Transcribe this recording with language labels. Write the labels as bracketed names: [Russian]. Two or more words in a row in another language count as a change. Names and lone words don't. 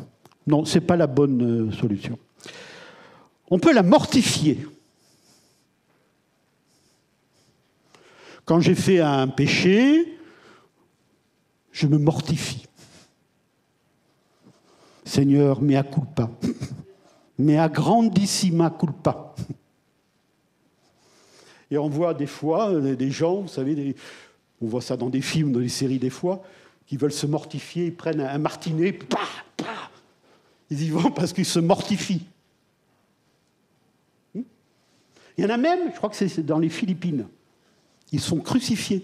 [French] Non, ce n'est pas la bonne solution. On peut la mortifier. Quand j'ai fait un péché, je me mortifie. Seigneur, [Latin] mea culpa. Mea grandissima culpa. [French] Et on voit des fois des gens, vous savez, on voit ça dans des films, dans des séries des fois, qui veulent se mortifier, ils prennent un martinet, pah, pah, ils y vont parce qu'ils se mortifient. Il y en a même, je crois que c'est dans les Philippines, ils sont crucifiés.